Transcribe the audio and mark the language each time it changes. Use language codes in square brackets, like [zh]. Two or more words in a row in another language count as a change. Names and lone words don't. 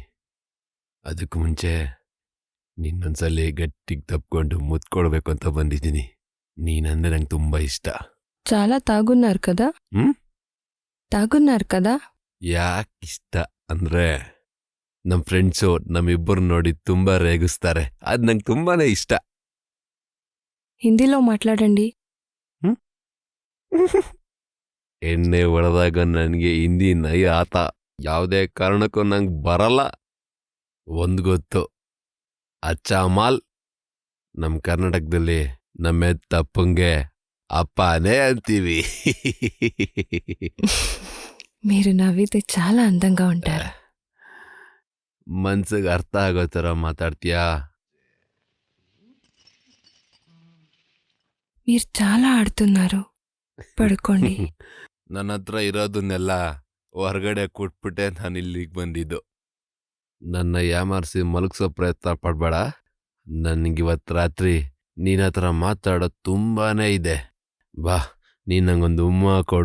[kn] ಅದಕ್ಕೂ ಮುಂಚೆ ನಿನ್ನೊಂದ್ಸಲಿ ಗಟ್ಟಿಗೆ ತಪ್ಕೊಂಡು ಮುತ್ಕೊಡ್ಬೇಕು ಅಂತ ಬಂದಿದ್ದೀನಿ. ನೀನಂದ್ರೆ ನಂಗೆ ತುಂಬ ಇಷ್ಟ. [te] చాలా తాగున్నారు కదా? తాగున్నారు కదా? [kn] ಯಾಕೆ ಇಷ್ಟ ಅಂದರೆ, ನಮ್ಮ ಫ್ರೆಂಡ್ಸು ನಮ್ಮಿಬ್ಬರು ನೋಡಿ ತುಂಬ ರೇಗಿಸ್ತಾರೆ. ಅದು ನಂಗೆ ತುಂಬಾನೇ ಇಷ್ಟ. [te] హిందీలో మాట్లాడండి. [kn] ಎಣ್ಣೆ ಹೊಡೆದಾಗ ನನಗೆ ಹಿಂದಿ [hi] नहीं आता [kn] ಯಾವುದೇ ಕಾರಣಕ್ಕೂ ನಂಗೆ ಬರಲ್ಲ. ಒಂದು ಗೊತ್ತು, ಅಚ್ಚಾಮಾಲ್. ನಮ್ಮ ಕರ್ನಾಟಕದಲ್ಲಿ ನಮ್ಮ ತಪ್ಪಂಗೆ ಅಪ್ಪನೇ ಅಂತೀವಿ. [te] మీరు నవ్వితే చాలా అందంగా ఉంటారు. [kn] ಮನ್ಸಿಗೆ ಅರ್ಥ ಆಗೋ ಥರ ಮಾತಾಡ್ತೀಯಾ? [te] మీరు చాలా ఆడుతున్నారు. [kn] ಪಡ್ಕೊಳ್ಳಿ. ನನ್ನ ಹತ್ರ ಇರೋದನ್ನೆಲ್ಲ ಹೊರಗಡೆ ಕೊಟ್ಬಿಟ್ಟೆ ನಾನು ಇಲ್ಲಿಗೆ ಬಂದಿದ್ದು. ನನ್ನ ಯಾಮಾರಿಸಿ ಮಲಗಿಸೋ ಪ್ರಯತ್ನ ಪಡಬೇಡ. ನನಗಿವತ್ತು ರಾತ್ರಿ ನಿನ್ನ ಹತ್ರ ಮಾತಾಡೋದು ತುಂಬಾನೇ ಇದೆ. ಬಾ, ನೀನು ನಂಗೊಂದು ಉಮ್ಮ ಕೊಡು.